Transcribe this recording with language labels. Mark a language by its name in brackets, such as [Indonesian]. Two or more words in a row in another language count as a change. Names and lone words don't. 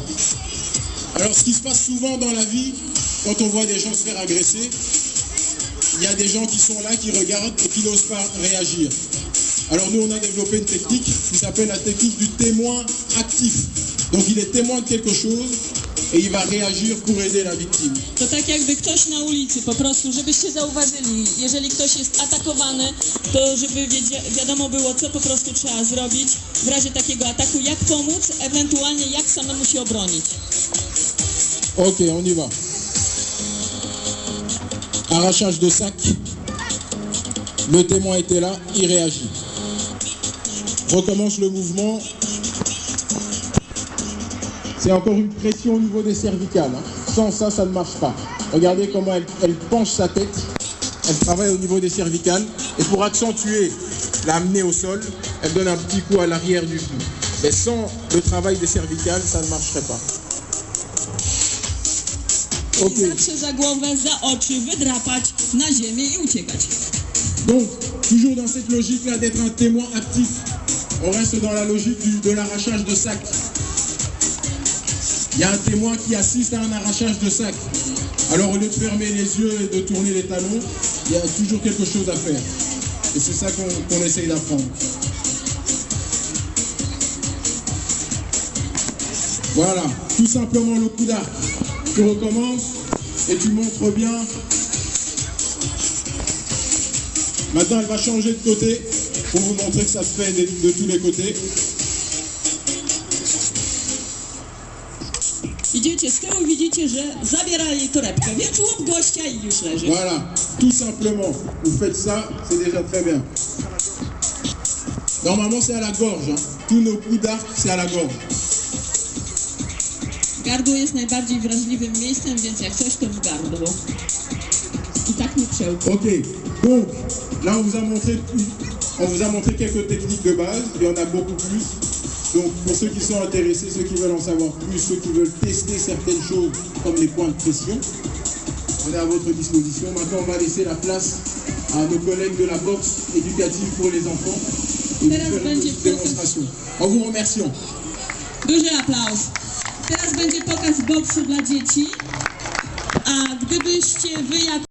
[French] Alors ce qui se passe souvent dans la vie, quand on voit des gens se faire agresser, il y a des gens qui sont là, qui regardent et qui n'osent pas réagir. Alors nous on a développé une technique qui s'appelle la technique du témoin actif. Donc il est témoin de quelque chose et il va réagir pour aider la victime. [Polish] To tak jakby ktoś na ulicy, po prostu, żebyście zauważyli, jeżeli ktoś jest atakowany, to żeby wiadomo było, co po prostu trzeba zrobić w razie takiego ataku, jak pomóc, ewentualnie jak samemu się obronić. [French] Ok, on y va. Arrachage de sac. Le témoin était là, il réagit. Recommence le mouvement. C'est encore une pression au niveau des cervicales. Hein. Sans ça, ça ne marche pas. Regardez comment elle penche sa tête. Elle travaille au niveau des cervicales. Et pour accentuer, l'amener au sol, elle donne un petit coup à l'arrière du cou. Mais sans le travail des cervicales, ça ne marcherait pas. Okay. [Polish] Zawsze za głowę, za oczy, wydrapać na ziemię i uciekać. [French] Donc, toujours dans cette logique-là d'être un témoin actif, on reste dans la logique de l'arrachage de sac. Il y a un témoin qui assiste à un arrachage de sac. Alors, au lieu de fermer les yeux et de tourner les talons, il y a toujours quelque chose à faire. Et c'est ça qu'on essaye d'apprendre. Voilà, tout simplement le coup d'arc. Tu recommences et tu montres bien. Maintenant, elle va changer de côté pour vous montrer que ça se fait de tous les côtés. [Polish] Idziecie z tyłu, widzicie, że zabiera jej torebkę, więc łup gościa i już leży. [French] Voilà, tout simplement. Vous faites ça, c'est déjà très bien. Normalement, c'est à la gorge. Hein. Tous nos coups d'arc, c'est à la gorge. [Polish] Gardło jest najbardziej wrażliwym miejscem, więc jak coś, to w gardło. I tak nie przełknę. [French] Ok, donc là on vous a montré quelques techniques de base, il y en a beaucoup plus. Donc pour ceux qui sont intéressés, ceux qui veulent en savoir plus, ceux qui veulent tester certaines choses comme les points de pression, on est à votre disposition. Maintenant on va laisser la place à nos collègues de la boxe éducative pour les enfants et faire une petite démonstration. En vous remerciant. [Polish] Duży aplauz. Teraz będzie pokaz boksu dla dzieci, a gdybyście wy jako